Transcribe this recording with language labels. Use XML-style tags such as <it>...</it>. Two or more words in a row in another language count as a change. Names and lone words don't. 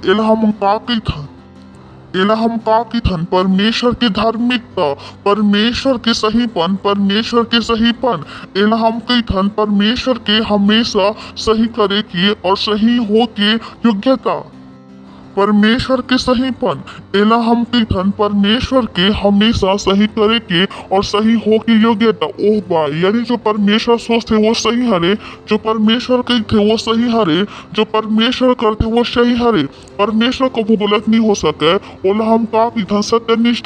<hne>एला हम का की थन परमेश्वर की धार्मिकता, परमेश्वर के सहीपन। एला हम कई थन परमेश्वर के हमेशा सही करे की और सही हो के योग्यता, परमेश्वर के सहीपन। एला हम कई थन परमेश्वर के हमेशा सही करे के और सही हो की योग्यता। ओह भाई, यानी जो परमेश्वर सोचते वो सही हरे, जो परमेश्वर कहते वो सही हरे, जो परमेश्वर करते वो सही हरे। परमेश्वर कभी गलत नहीं हो सके। ओला हम का की थन सत्यनिष्ठ।</hne>